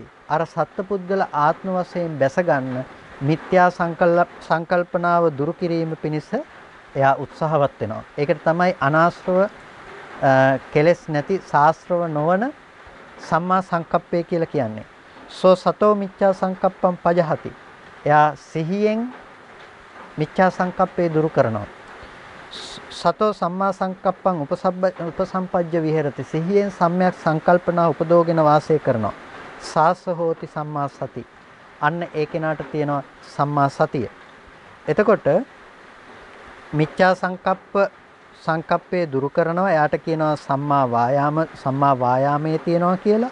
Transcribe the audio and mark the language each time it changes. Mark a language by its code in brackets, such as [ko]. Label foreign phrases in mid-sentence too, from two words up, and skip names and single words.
[si] අර සත්පුද්ගල ආත්ම වශයෙන් බැස ගන්න මිත්‍යා සංකල්පනාව දුරු කිරීම පිණිස එයා උත්සාහවත් වෙනවා. ඒකට තමයි අනාශ්‍රව කෙලෙස් නැති ශාස්ත්‍රව නොවන සම්මා සංකප්පය කියලා කියන්නේ. [pi] සෝ සතෝ මිච්ඡා සංකප්පම් පජහති. [si] එයා සිහියෙන් මිච්ඡා සංකප්පේ දුරු කරනවා. [pi] සතෝ සම්මා සංකප්පං උපසම්පජ්ජ විහෙරති. [si] සිහියෙන් සම්‍යක් සංකල්පනා උපදෝගෙන වාසය කරනවා. [pi] සාස හෝති සම්මා සති. [si] අන්න ඒ කෙනාට තියෙනවා සම්මා සතිය. එතකොට මිච්ඡා සංකප්පේ දුරු කරනවා. එයාට කියනවා සම්මා වායාමයේ තියෙනවා කියලා.